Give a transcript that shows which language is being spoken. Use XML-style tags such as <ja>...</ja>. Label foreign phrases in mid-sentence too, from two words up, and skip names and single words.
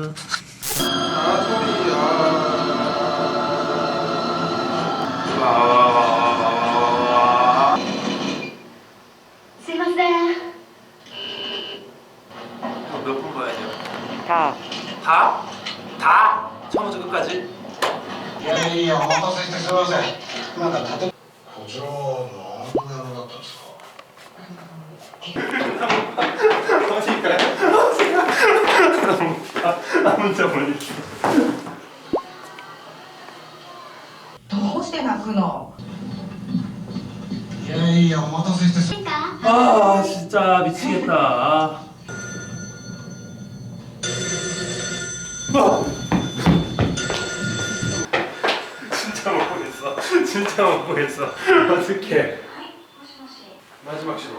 <ko>몇 분 봐야 돼요? 다. 다? 다? 처음부터 끝까지?</ko> <ja>いやいやお待たせしてすみませんなんかこちらは何の野郎だったんですかどうして泣くの？いやいやお待たせしてす</ja> <ko>아 진짜 미치겠다. 진짜 못 보겠어. 진짜 못 보겠어. 어떡해. 마지막 시도.</ko>